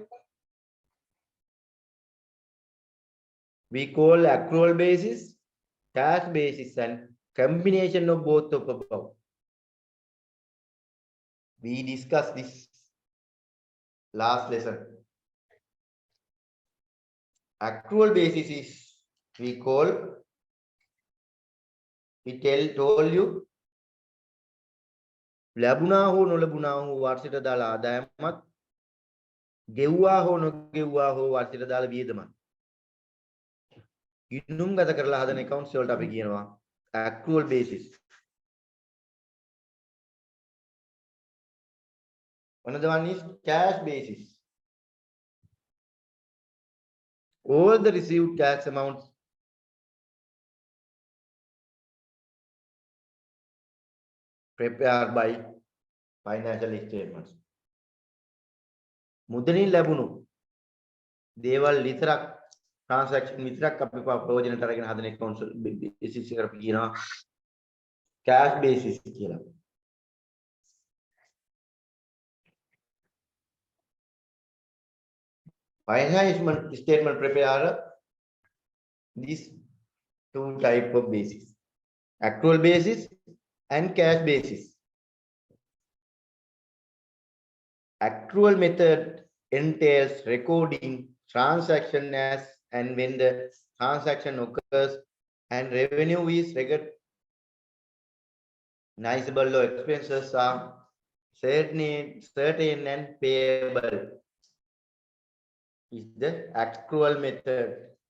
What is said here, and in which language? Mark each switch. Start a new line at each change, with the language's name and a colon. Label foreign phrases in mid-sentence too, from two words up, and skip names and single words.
English: We call accrual basis, cash basis, and combination of both of above. We discussed this last lesson. Accrual basis is we call, told you,
Sinhala: ලැබුණා හෝ නොලැබුණා හෝ වර්ෂයට දාලා ආදායමත් ගෙව්වා හෝ නොගෙව්වා හෝ වර්ෂයට දාලා වියදමත් ගිණුම් ගත කරලා හදන accounts වලට අපි කියනවා
English: accrual basis. Another one is cash basis. All the received cash amounts prepared by financial statements.
Sinhala: මුදලින් ලැබුණු දේවල් විතරක් transaction විතරක් අපි ප්‍රයෝජනට අරගෙන හදන
English: accounts basis
Sinhala: එකට අපි කියනවා
English: cash basis
Sinhala: කියලා.
English: Financial statement prepared these two type of basis, accrual basis and cash basis. Accrual method entails recording transaction as and when the transaction occurs and revenue is recognizable or expenses are certain and payable is the accrual method.